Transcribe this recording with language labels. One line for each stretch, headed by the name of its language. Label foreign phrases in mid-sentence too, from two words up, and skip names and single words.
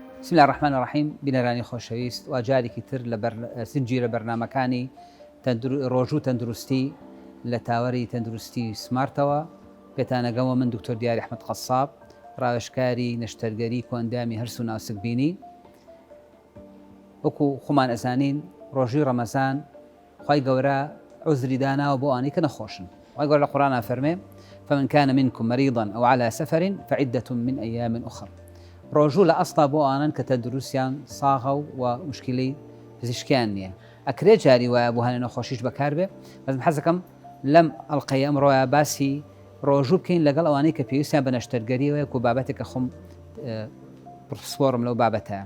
Arabic: بسم الله الرحمن الرحیم
Central Kurdish: بینەرانی خۆشەویست و جارێکی تر لە سنجی لە بەرنامەکانی ڕۆژوو تەندروستی لە تاوەری تەندروستی سمارتەوە پێتانەگەمەوە من دکتۆر دیاری ئەحمەد قەساب ڕاوێژکاری نەشتەرگەری کۆئەندامی هەرس و ناوسکبینی. وەکو خۆمان ئەزانین ڕۆژووی ڕەمەزان خوای گەورە عوزری داناوە بۆ ئەوانەی کە نەخۆشن. خوای گەورە لە قورئانە فەرمێ
Arabic: فمن كان منكم مريضا أو على سفر فعدة من أيام أخر.
Central Kurdish: ڕۆژوو لە ئەسڵا بۆ ئانن کە تەندروستیان ساغە و مشکلی پزیشکیان نییە. ئەکرێ جاری وایە بۆ هەنێ نەخۆشیش بەکار بێ. بەس حەزەکەم لەم ئەڵقەیە ئەمڕۆیە باسی ڕۆژوو بکەین لەگەڵ ئەوانەی کە پێویستیان بە نەشتەرگەریەوە و بابەتێکە خۆم پرسپۆرم لەو بابەتەیە.